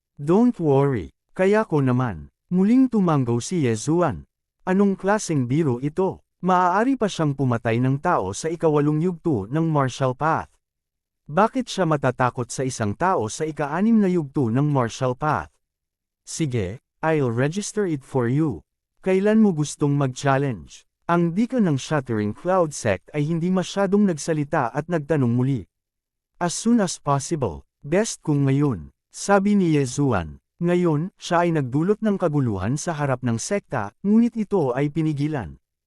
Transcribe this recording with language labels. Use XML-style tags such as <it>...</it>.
<en>Don't worry,</en> <tl>kaya ko naman. Muling tumanggaw si Yesuan. Anong klaseng biro ito? Maaari pa siyang pumatay ng tao sa ika-8 yugto ng Marshall Path. Bakit siya matatakot sa isang tao sa ika-6 na yugto ng Marshall Path? Sige,</tl> <en>I'll register it for you.</en> <tl>Kailan mo gustong mag-challenge? Ang deacon ng Shattering Cloud Sect ay hindi masyadong nagsalita at nagtanong muli.</tl> <en>As soon as possible, best</en> <tl>kung ngayon, sabi ni Yezuan. Ngayon, siya ay nagdulot ng kaguluhan sa harap ng sekta, ngunit ito ay pinigilan.</tl>